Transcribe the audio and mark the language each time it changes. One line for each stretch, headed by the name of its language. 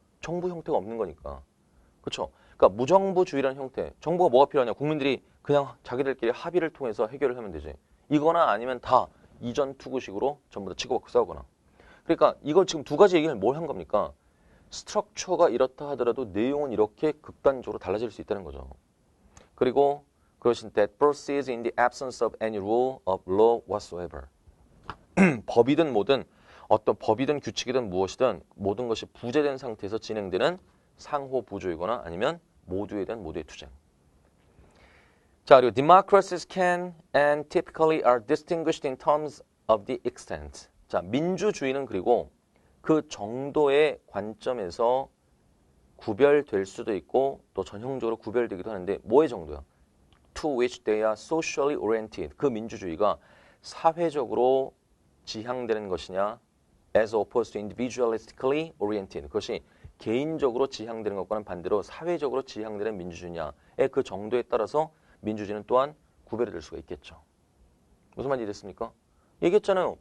Korean: 정부 형태가 없는 거니까. 그렇죠? 그러니까 무정부주의라는 형태, 정부가 뭐가 필요하냐? 국민들이 그냥 자기들끼리 합의를 통해서 해결을 하면 되지. 이거나 아니면 다 이전 투구식으로 전부 다 치고받고 싸우거나. 그러니까 이걸 지금 두 가지 얘기를 뭘 한 겁니까? 스트럭처가 이렇다 하더라도 내용은 이렇게 극단적으로 달라질 수 있다는 거죠. 그리고 그것은
English: that proceeds in the absence of any rule of law whatsoever.
Korean: 법이든 뭐든 어떤 법이든 규칙이든 무엇이든 모든 것이 부재된 상태에서 진행되는 상호 부조이거나 아니면 모두에 대한 모두의 투쟁.
English: 자, 그리고 democracies can and typically are distinguished in terms of the extent.
Korean: 자, 민주주의는 그리고 그 정도의 관점에서 구별될 수도 있고 또 전형적으로 구별되기도 하는데 뭐의 정도야?
English: To which they are socially oriented.
Korean: 그 민주주의가 사회적으로 지향되는 것이냐
English: as opposed to individualistically oriented.
Korean: 그것이 개인적으로 지향되는 것과는 반대로 사회적으로 지향되는 민주주의냐의 그 정도에 따라서 민주주의는 또한 구별이 될 수가 있겠죠. 무슨 말인지 이해됐습니까? 얘기했잖아요.